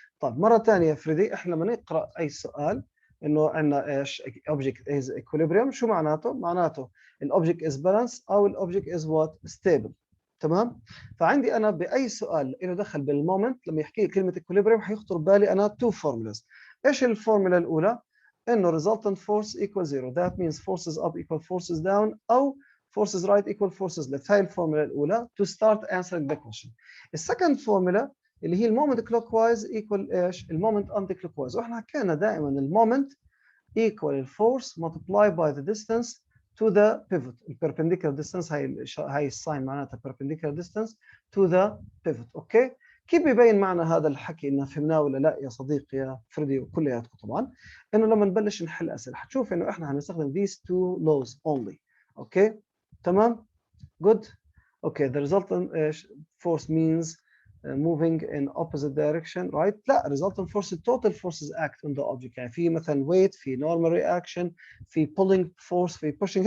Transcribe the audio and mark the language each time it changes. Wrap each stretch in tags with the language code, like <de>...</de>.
<ar>طيب مره ثانيه فريدي، احنا لما نقرا اي سؤال انه عندنا ايش</ar> <en>object is equilibrium،</en> <ar>شو معناته؟ معناته الاوبجكت</ar> <en>is balance</en> <ar>او الاوبجكت</ar> <en>is what stable.</en> <ar>تمام. فعندي انا باي سؤال له دخل بالمومنت، لما يحكي لي كلمه equilibrium حيخطر بالي انا تو فورمولاز. ايش الفورمولا الاولى؟ انه</ar> <en>resultant force equals zero، that means forces up equal forces down،</en> <ar>او</ar> <en>forces right equal forces left.</en> <ar>هاي الفورمولا الاولى</ar> <en>to start answering the question.</en> <ar>السكند فورمولا اللي هي المومنت</ar> <en>clockwise equal</en> <ar>ايش؟ المومنت</ar> <en>anti clockwise،</en> <ar>واحنا حكينا دائما المومنت equal الفورس</ar> <en>multiplied by the distance to the pivot.</en> <ar>البربنديكولار</ar> <en>distance،</en> <ar>هاي الساين معناتها</ar> <en>perpendicular distance to the pivot.</en> <ar>اوكي، كيف بيبين معنا هذا الحكي انه فهمناه ولا لا يا صديقي يا فريدي وكلياتكم؟ طبعا انه لما نبلش نحل اسئله حتشوف انه احنا هنستخدم</ar> <en>these two laws only.</en> <ar>اوكي تمام.</ar> <en>good. okay, the resultant force means moving in opposite direction, right؟</en> <ar>لا،</ar> <en>resultant force total forces act on the object،</en> <ar>يعني في مثلا</ar> <en>weight، في normal reaction، في pulling force، في pushing.</en>